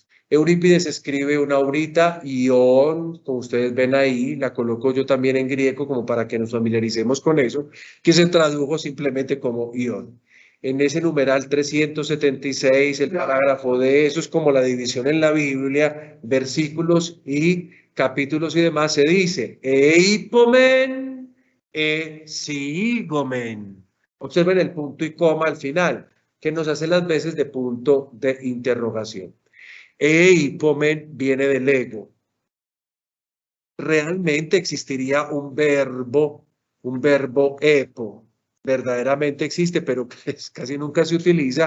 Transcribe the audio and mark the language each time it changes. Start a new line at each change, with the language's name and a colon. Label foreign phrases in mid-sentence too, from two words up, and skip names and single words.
Spanish: Eurípides escribe una obrita, Ión, como ustedes ven ahí, la coloco yo también en griego como para que nos familiaricemos con eso, que se tradujo simplemente como Ión. En ese numeral 376, el parágrafo de eso es como la división en la Biblia, versículos y capítulos y demás, se dice,
Greek: εἴπωμεν ἢ σιγῶμεν.
Spanish: Observen el punto y coma al final, que nos hace las veces de punto de interrogación. Eipomen viene del ego. Realmente existiría un verbo epo. Verdaderamente existe, pero pues casi nunca se utiliza.